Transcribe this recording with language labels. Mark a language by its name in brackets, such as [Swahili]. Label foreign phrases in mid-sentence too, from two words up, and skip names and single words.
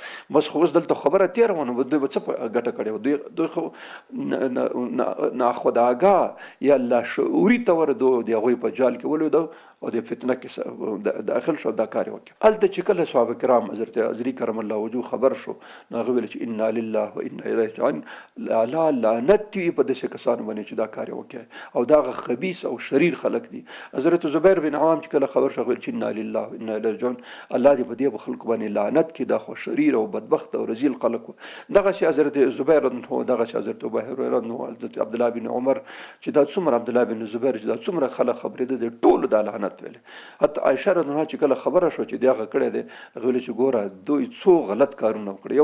[Pashto] بس خو اوس دلته خبره تېره وه نو دوی به څه په ګټه کړې وه. دوی خو ناخودآګاه یا لاشعوري طور د هغوی په جال کې ولیدو او د فتنه کې داخل شو، دا کار یې وکړ. هلته چې کله صحابه کرام حضرت عزري [Arabic] کرم الله وجهه [Pashto] خبر شو نو هغه ویل چې [Arabic] انا لله و انا الیه راجعون، [Pashto] الله لعنت وي په داسې کسانو باندې چې دا کار یې وکړ او دا هغه خبیث او شریر خلک دي. حضرت زبیر بن عوام چې کله خبر شو ویل چې [Arabic] انا لله و انا الیه راجعون، [Pashto] الله دې په دې خلکو باندې لعنت کړي، دا خو شریر او بدبخت او رذیل خلک وو. دغسې حضرت زبیر [Arabic] رضی الله عنه، [Pashto] دغسې حضرت ابو هريره [Arabic] رضی الله عنه، [Pashto] حضرت عبدالله بن عمر چې دا څومره عبدالله بن زبیر چې دا څومره خلک خبرېده د ټولو دا لعنت ویل. حتی عایشه [Arabic] رضی الله عنها [Pashto] چې کله خبره شو چې دغه کړی دی هغه ویل چې ګوره دوی څو غلط کارونه وکړي.